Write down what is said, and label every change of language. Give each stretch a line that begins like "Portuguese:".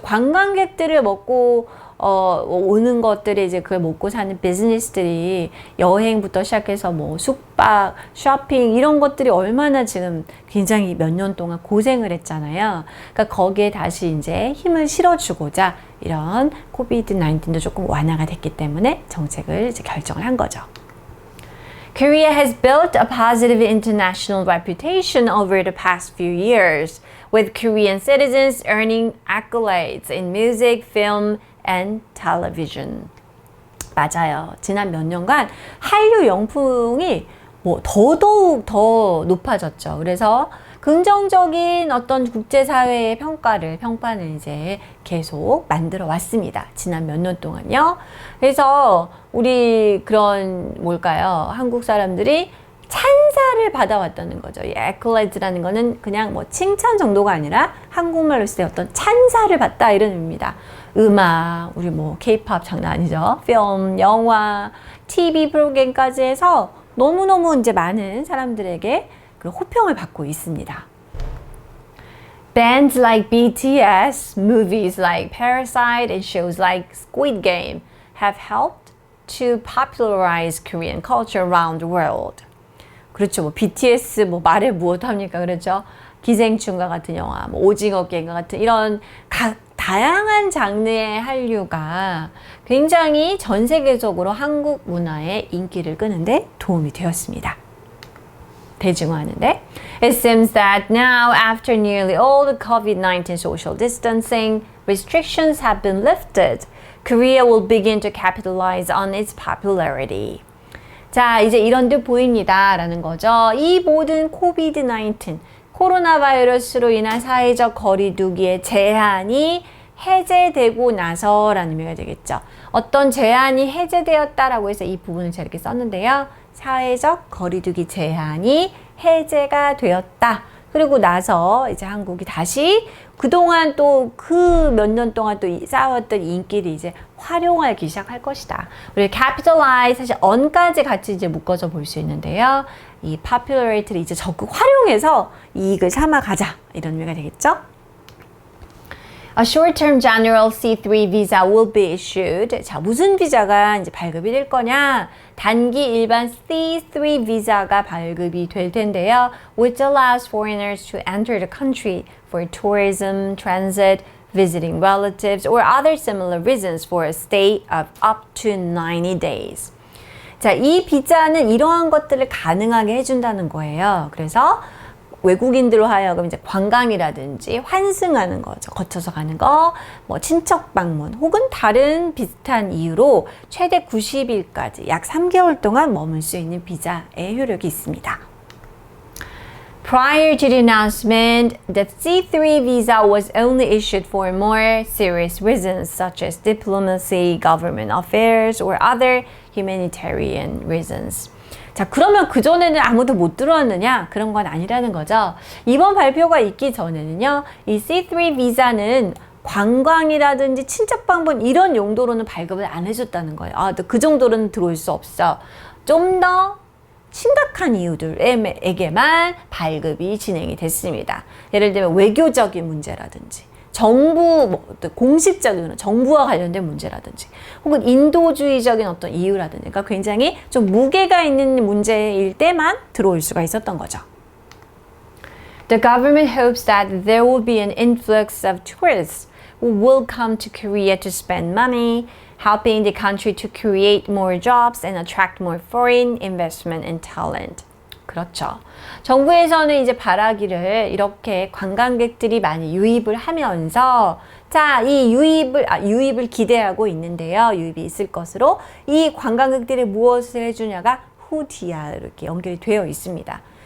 Korean: 관광객들을 오는 것들이 이제 그걸 먹고 사는 비즈니스들이 여행부터 시작해서 뭐 숙박, 쇼핑 이런 것들이 얼마나 지금 굉장히 몇 년 동안 고생을 했잖아요. 그러니까 거기에 다시 이제 힘을 실어주고자 이런 코비드-19도 조금 완화가 됐기 때문에 정책을 이제 결정을 한 거죠.
English: Korea has built a positive international reputation over the past few years, with Korean citizens earning accolades in music, film, and television.
Korean: 맞아요. 지난 몇 년간 한류 영풍이 뭐 더더욱 더 높아졌죠. 그래서 긍정적인 어떤 국제사회의 평판을 이제 계속 만들어 왔습니다. 지난 몇 년 동안요. 그래서 우리 그런 뭘까요? 한국 사람들이 찬사를 받아왔다는 거죠. 이 accolades.라는 거는 그냥 뭐 칭찬 정도가 아니라 한국말로 쓸 때 어떤 찬사를 받다 이런 의미입니다. 음악, 우리 뭐 K-pop 장난 아니죠. 필름, 영화, TV 프로그램까지 해서 너무너무 이제 많은 사람들에게 그런 호평을 받고 있습니다.
English: Bands like BTS, movies like Parasite, and shows like Squid Game have helped to popularize Korean culture around the world.
Korean: 그렇죠. 뭐 BTS 뭐 말해 무엇 합니까? 그렇죠. 기생충과 같은 영화, 뭐 오징어 게임과 같은 이런 다양한 장르의 한류가 굉장히 전 세계적으로 한국 문화의 인기를 끄는데 도움이 되었습니다. 대중화하는데.
English: It seems that now, after nearly all the COVID-19 social distancing restrictions have been lifted, Korea will begin to capitalize on its popularity.
Korean: 자, 이제 이런 듯 보입니다. 라는 거죠. 이 모든 코비드-19, 코로나 바이러스로 인한 사회적 거리두기의 제한이 해제되고 나서라는 의미가 되겠죠. 어떤 제한이 해제되었다라고 해서 이 부분을 제가 이렇게 썼는데요. 사회적 거리두기 제한이 해제가 되었다. 그리고 나서 이제 한국이 다시 그동안 또 그 몇 년 동안 또 쌓아왔던 인기를 이제 활용하기 시작할 것이다. 우리 capitalize 사실 on까지 같이 이제 묶어서 볼 수 있는데요. 이 popularity를 이제 적극 활용해서 이익을 삼아가자. 이런 의미가 되겠죠.
English: A short-term general C3 visa will be issued.
Korean: 자, 무슨 비자가 이제 발급이 될 거냐? 단기 일반 C3 비자가 발급이 될 텐데요.
English: Which allows foreigners to enter the country for tourism, transit, visiting relatives, or other similar reasons for a stay of up to 90 days.
Korean: 자, 이 비자는 이러한 것들을 가능하게 해준다는 거예요. 그래서 외국인들로 하여금 이제 관광이라든지 환승하는 거죠. 거쳐서 가는 거, 뭐 친척 방문 혹은 다른 비슷한 이유로 최대 90일까지 약 3개월 동안 머물 수 있는 비자의 효력이 있습니다.
English: Prior to the announcement, the C3 visa was only issued for more serious reasons such as diplomacy, government affairs, or other humanitarian reasons.
Korean: 자, 그러면 그전에는 아무도 못 들어왔느냐? 그런 건 아니라는 거죠. 이번 발표가 있기 전에는요, 이 C3 비자는 관광이라든지 친척 방문 이런 용도로는 발급을 안 해줬다는 거예요. 아, 그 정도로는 들어올 수 없어. 좀 더 심각한 이유들에게만 발급이 진행이 됐습니다. 예를 들면 외교적인 문제라든지 정부, 공식적인 정부와 관련된 문제라든지 혹은 인도주의적인 어떤 이유라든지 그러니까 굉장히 좀 무게가 있는 문제일 때만 들어올 수가 있었던 거죠.
English: The government hopes that there will be an influx of tourists who will come to Korea to spend money, helping the country to create more jobs and attract more foreign investment and talent.
Korean: 그렇죠. 정부에서는 이제 바라기를 이렇게 관광객들이 많이 유입을 하면서 자, 이 유입을 기대하고 있는데요. 유입이 있을 것으로 이 관광객들이 무엇을 해주냐가 후디아 이렇게 연결이 되어 있습니다.